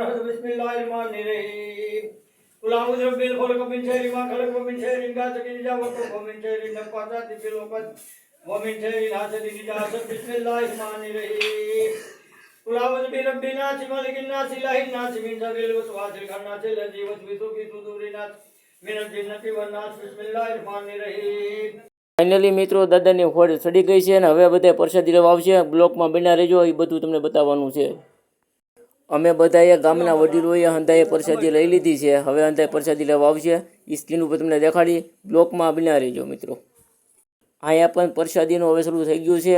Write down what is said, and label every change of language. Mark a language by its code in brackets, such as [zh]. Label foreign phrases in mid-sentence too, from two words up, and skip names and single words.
[ar] بسم الله الرحمن الرحيم قل أعوذ برب الفلق من شر ما خلق ومن شر غاسق إذا وقب ومن شر النفاثات في العقد ومن شر حاسد إذا حسد بسم الله الرحمن الرحيم قل أعوذ برب الناس ملك الناس إله الناس من شر الوسواس الخناس الذي يوسوس في صدور الناس من الجنة والناس بسم الله الرحمن الرحيم. [gu] ફાઇનલી મિત્રો દાદાની હોડ ચડી ગઈ છે અને હવે બધા પ્રસાદી લેવા આવશે. બ્લોકમાં બન્યા રહેજો, એ બધું તમને બતાવવાનું છે. અમે બધાએ ગામના વડીલોએ હંધાએ પ્રસાદી લઈ લીધી છે. હવે હંધાએ પ્રસાદી લેવા આવશે. એ સ્ક્રીન ઉપર તમને દેખાડી. બ્લોકમાં બન્યા રહેજો મિત્રો. અહીંયા પણ પ્રસાદીનું હવે શરૂ થઈ ગયું છે.